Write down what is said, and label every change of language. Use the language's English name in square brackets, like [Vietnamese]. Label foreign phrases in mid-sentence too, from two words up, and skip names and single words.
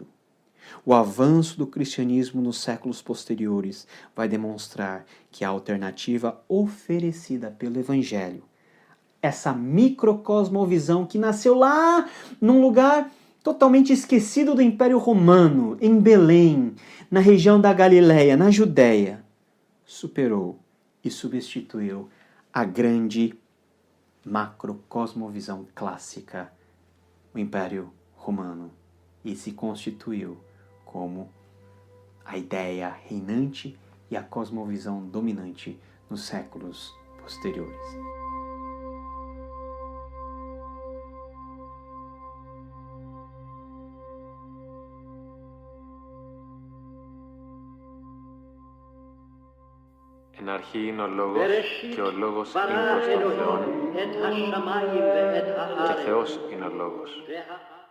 [Portuguese] O avanço do cristianismo nos séculos posteriores vai demonstrar que a alternativa oferecida pelo Evangelho, essa microcosmovisão que nasceu lá num lugar totalmente esquecido do Império Romano, em Belém, na região da Galileia, na Judéia, superou e substituiu a grande macrocosmovisão clássica, o Império Romano, e se constituiu como a ideia reinante e a cosmovisão dominante nos séculos posteriores. [Greek] Εν αρχή είναι ο Λόγος και ο Λόγος είναι προς τον Θεόν και Θεός είναι ο Λόγος.